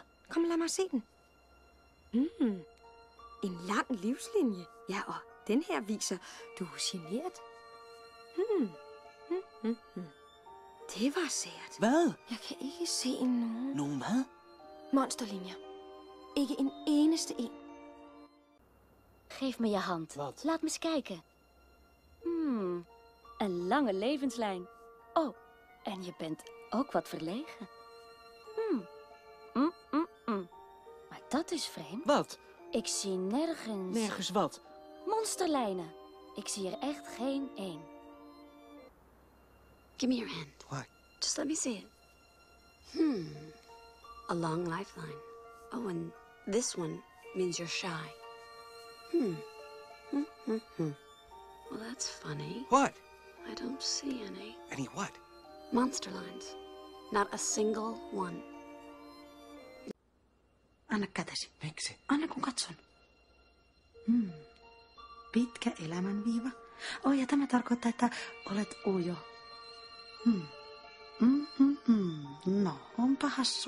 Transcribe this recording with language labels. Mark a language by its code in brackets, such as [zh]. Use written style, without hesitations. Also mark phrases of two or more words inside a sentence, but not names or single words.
[da] Kom, lad mig se den. En lang livslinje. Ja, og den her viser, du er genert. Det var sært. Hvad? Jeg kan ikke se nogen Nogen hvad? monsterlinjer. Ikke en eneste en. [nl] Geef me je hand. Wat? Laat me eens kijken. Een lange levenslijn. Oh, en je bent ook wat verlegen. Maar dat is vreemd. Wat? Ik zie nergens... Nergens wat? monsterlijnen. Ik zie er echt geen één. [en] Give me your hand. Why? Just let me see it. A long lifeline. Oh, and this one means you're shy. Well, that's funny. What? I don't see any. Any what? Monster lines. Not a single one. [fi] Anna kätesi. Miksi? Anna kun katson. Pitkä elämänviiva. Ja tämä tarkoittaa, että olet ujo. No, onpa hassua.